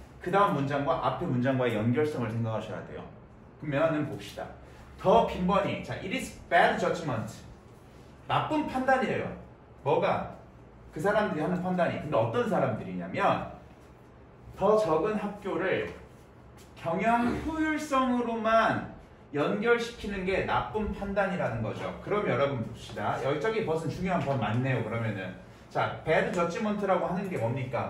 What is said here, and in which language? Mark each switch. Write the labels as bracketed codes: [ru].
[ko] 그 다음 문장과 앞에 문장과의 연결성을 생각하셔야 돼요. 그러면 봅시다. 더 빈번히. [en] 자, it is bad judgment. [ko] 나쁜 판단이래요. 뭐가? 그 사람들이 하는 판단이. 근데 어떤 사람들이냐면 더 적은 학교를 경영 효율성으로만 연결시키는 게 나쁜 판단이라는 거죠. 그럼 여러분 봅시다. 여기저기 벗은 중요한 법 맞네요. 그러면은 자, [en] bad judgment [ko] 라고 하는 게 뭡니까?